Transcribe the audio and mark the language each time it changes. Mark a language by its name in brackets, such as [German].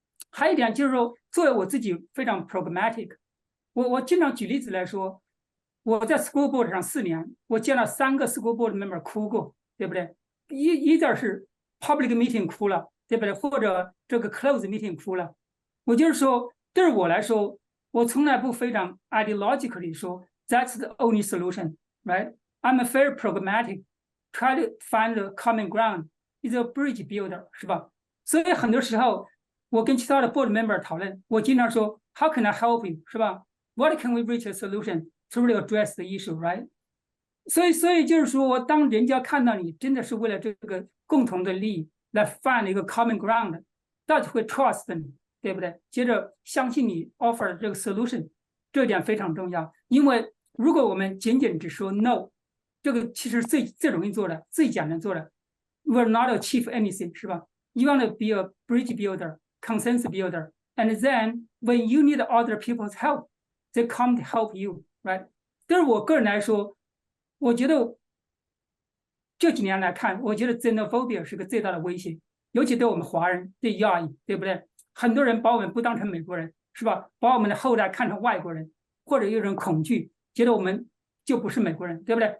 [Chinese] 还有一点就是说，作为我自己非常 pragmatic， 我经常举例子来说，我在 school board 上4年，我见了3个 school board member 哭过，对不对？一点是 public meeting 哭了，对不对？或者这个 close meeting 哭了。我就是说，对我来说，我从来不非常 ideologically 说 [English] that's the only solution, right? I'm very pragmatic, try to find the common ground, is a bridge builder， [Chinese] 是吧？所以很多时候，我跟其他的 board member 讨论，我经常说 [English] how can I help you， [Chinese] 是吧？ [English] What can we reach a solution to really address the issue, right？ [Chinese] 所以就是说，当人家看到你真的是为了这个共同的利益来 find 一个 [English] common ground， [Chinese] 大家会 trust 你，对不对？接着相信你 offer 的这个 solution， 这点非常重要。因为如果我们仅仅只说 no， 这个其实最容易做的、最简单做的 ， [English] will not achieve anything， [Chinese] 是吧？ [English] You want to be a bridge builder, consensus builder, and then when you need other people's help, they come to help you, right？ [Chinese] 但是我个人来说，我觉得这几年来看，我觉得 xenophobia 是个最大的威胁，尤其对我们华人、对亚裔，对不对？很多人把我们不当成美国人，是吧？把我们的后代看成外国人，或者有一种恐惧，觉得我们就不是美国人，对不对？